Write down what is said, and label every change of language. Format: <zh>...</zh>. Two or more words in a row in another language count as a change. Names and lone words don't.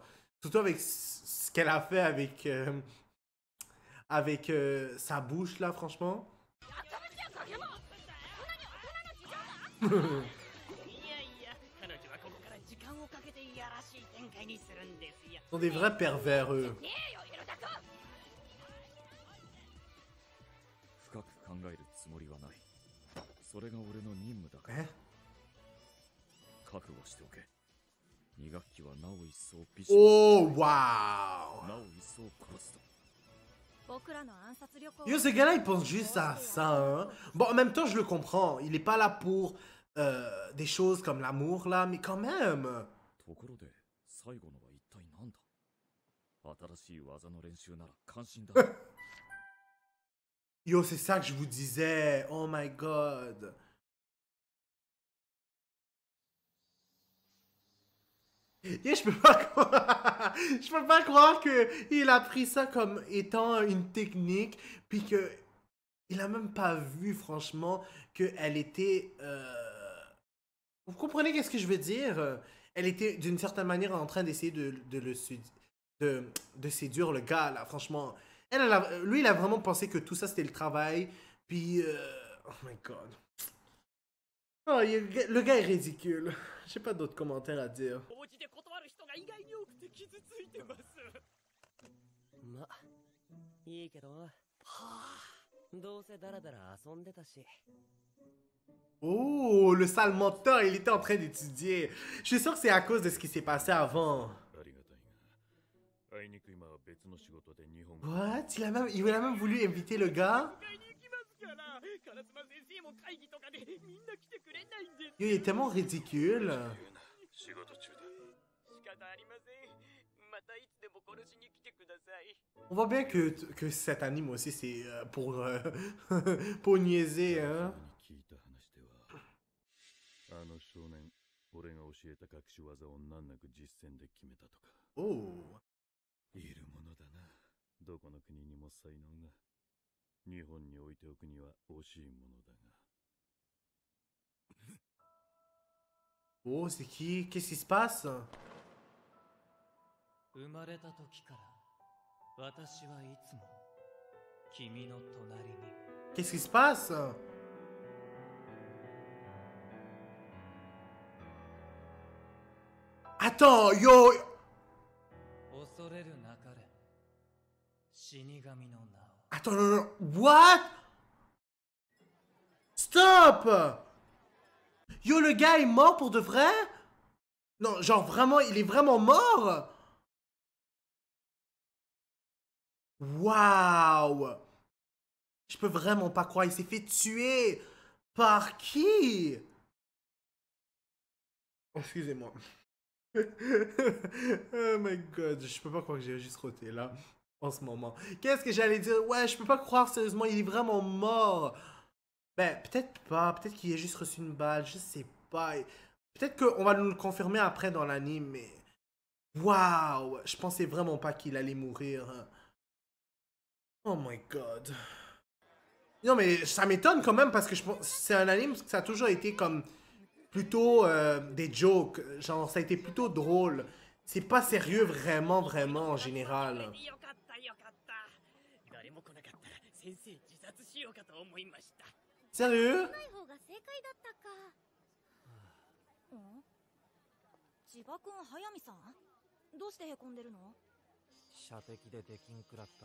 <fr>Surtout avec ce qu'elle a fait avec sa bouche, là, franchement. Ils sont des vrais pervers, eux.</fr> <ja>深く考えるつもりはない。それが俺の任務だから。覚悟しておけ。2学期はなお一層ビシッ。</ja> <en>Oh, wow!</en> <ja>なお一層殺すと。</ja> <fr>Yo, ce gars-là, il pense juste à ça, hein. Bon, en même temps, je le comprends. Il est pas là pour des choses comme l'amour, là, mais quand même.</fr> <ja>ところで、最後のは一体なんだ？新しい技の練習なら関心だ。</ja> <fr>Yo, c'est ça que je vous disais.</fr> <en>Oh my god.</en> <fr>Yo, je peux pas croire... je peux pas croire qu'il a pris ça comme étant une technique, puis que il a même pas vu, franchement, qu'elle était... Vous comprenez qu'est-ce que je veux dire? Elle était, d'une certaine manière, en train d'essayer de séduire le gars, là, franchement. Lui, il a vraiment pensé que tout ça, c'était le travail. Puis...</fr> <en>oh my god.</en> <fr>Oh, le gars est ridicule. J'ai pas d'autres commentaires à dire.</fr> <ja>ま、いいけど。はあ、どうせダラダラ遊んでたし。</ja> <fr>Oh, le sale menteur, il était en train d'étudier. Je suis sûr que c'est à cause de ce qui s'est passé avant.</fr> <en>What?</en> <fr>Il a même voulu inviter le gars? Il est tellement ridicule. On voit bien que cet anime aussi, c'est pour niaiser, hein. Oh.</fr> <ja>いるものだな。どこの国にも才能が。日本に置いておくには惜しいものだが。</ja> <fr>Oh, c'est qui? Qu'est-ce qui se passe?</fr> <ja>生まれた時から私はいつも君の隣に。</ja> <fr>Qu'est-ce qui se passe? Attends, yo!</fr> <ja>恐れるなかれ。死神の名を。</ja> <fr>Attends, non, non,</fr> <en>what? Stop!</en> <fr>Yo, le gars est mort pour de vrai? Non, genre vraiment, il est vraiment mort? Waouh! Je peux vraiment pas croire, il s'est fait tuer! Par qui? Excusez-moi. Oh my god, je peux pas croire que j'ai juste roté là, en ce moment. Qu'est-ce que j'allais dire? Ouais, je peux pas croire, sérieusement, il est vraiment mort. Ben, peut-être pas, peut-être qu'il a juste reçu une balle, je sais pas. Peut-être qu'on va nous le confirmer après dans l'anime, mais... Waouh, je pensais vraiment pas qu'il allait mourir. Oh my god. Non, mais ça m'étonne quand même parce que je pense c'est un anime que ça a toujours été comme plutôt des jokes. Genre, ça a été plutôt drôle. C'est pas sérieux vraiment, vraiment en général.</fr> <ja>よかったよかった誰も来なかったら先生自殺しようかと思いました</ja> <fr>Sérieux?</fr> <ja>ない方が正解だったか。千葉君、速水さん、どうしてへこんでるの？射的でできんくらった。</ja>